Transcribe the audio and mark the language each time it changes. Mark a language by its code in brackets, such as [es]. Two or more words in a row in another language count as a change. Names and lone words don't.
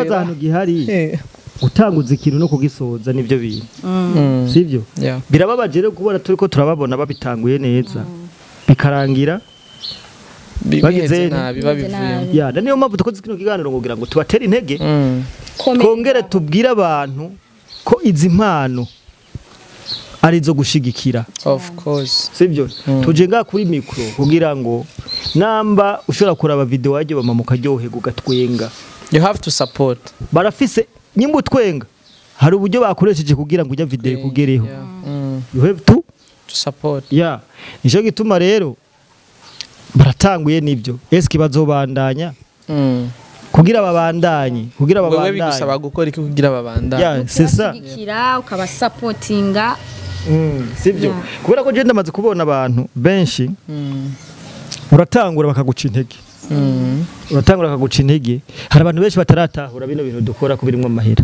[rn] ikibazo hano gihari utanguza ikintu no kugisoza nivyo bintu sivyo birababaje rero kubona turiko turababona babitanguye neza bikarangira bageze nabi babivuye niyo mpamvu dukoze kino kiganiro kugira ngo tubatere intege kongere tubwire abantu ko izi mpano arizo gushigikira [en] of course [rn] sivyo tujenga kuri micro kugira ngo namba ushobora kuraba video waje bamama ukaryohe gugatwenga [en] you have to support [rn] barafise nyimbo twenga hari uburyo bakoresheje kugira ngo ujya video kugereho [en] you have to support [rn] nico gituma rero baratanguye nivyo eski bazobandanya kugira babandanye wewe bigusaba gukora iki kugira babandanye [fr] c'est ça [rn] ukaba supportinga sivyo kubera ko je ndamaze kubona abantu benshi uratangura bakaguca intege hari abantu benshi bataratahura bino bintu dukora ko birimo amahera